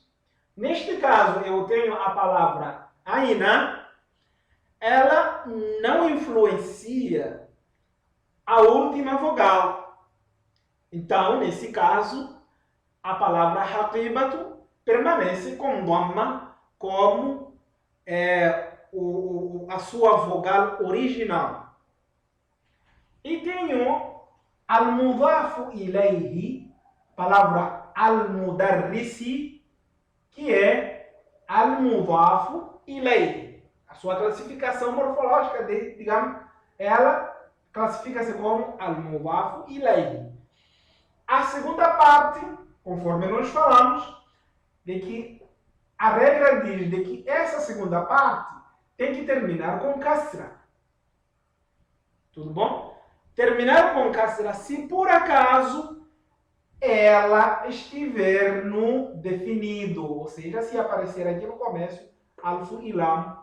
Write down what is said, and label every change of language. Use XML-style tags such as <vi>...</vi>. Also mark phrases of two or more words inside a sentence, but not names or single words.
<pt>Neste caso, eu tenho a palavra aina, ela não influencia a última vogal. Então, nesse caso, a palavra haqibatu permanece com dhamma como a sua vogal original. E tenho</pt> <ar>المضاف إليه,</ar> <pt>palavra al-mudarrisi, que é</pt> <ar>المضاف إليه.</ar> <pt>A sua classificação morfológica, digamos, ela classifica-se como</pt> <ar>المضاف إليه.</ar> <pt>A segunda parte, conforme nós falamos, de que a regra diz de que essa segunda parte tem que terminar com kasra. Tudo bom? Terminar com kasra se por acaso ela estiver no definido, ou seja, se aparecer aqui no começo alif e lam.</pt>